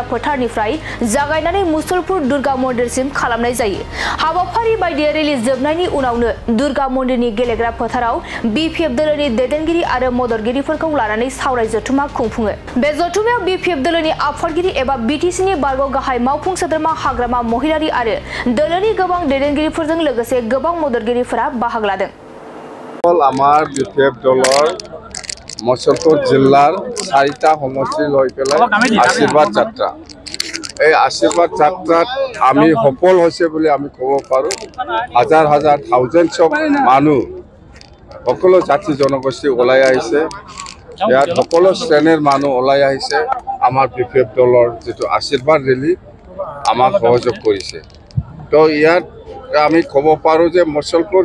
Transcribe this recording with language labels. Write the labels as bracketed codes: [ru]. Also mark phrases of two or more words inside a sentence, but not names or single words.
[brx] फोथारनिफ्राय जागायनानै मुसलपुर दुर्गा मन्दिरसिम खालामनाय जायो हाबाफारि बायदियै रैली जोबनायनि उनावनो दुर्गा मन्दिरनि गेलेग्रा फोथाराव बीपीएफ दोलोनि दैदेनगिरि आरो मददगिरिफोरखौ लानानै सावराय जथुमा खुंफुङो बे जथुमायाव बीपीएफ दोलोनि आफादगिरि एबा बीटीसीनि बारग' गाहाय मावफुं सोद्रोमा हाग्रामा महिलारि आरो दोलोनि गोबां दैदेनगिरिफोरजों लोगोसे गोबां मददगिरिफोरा बाहागो लादों [as] আমাৰ বিপিএফ দলৰ মুছলপুৰ জিলাৰ ৪টা সমষ্টি লৈ পেলাই আশীৰ্বাদ যাত্ৰা এই আশীর্বাদ যাত্রাত আমি সফল হৈছে বুলি আমি ক'ব পাৰো হাজাৰ হাজাৰ [en] thousands of [as] মানুহ সকলো জাতি জনগোষ্ঠী ওলাই আহিছে ইয়াত সকলো শ্ৰেণীৰ মানুহ ওলাই আহিছে আমাৰ बीपीएफ দলৰ যেটো আশীৰ্বাদ ৰেলী আমাক সহযোগ কৰিছে তো ইয়াত আমি ক'ব পাৰো যে মুসলপুর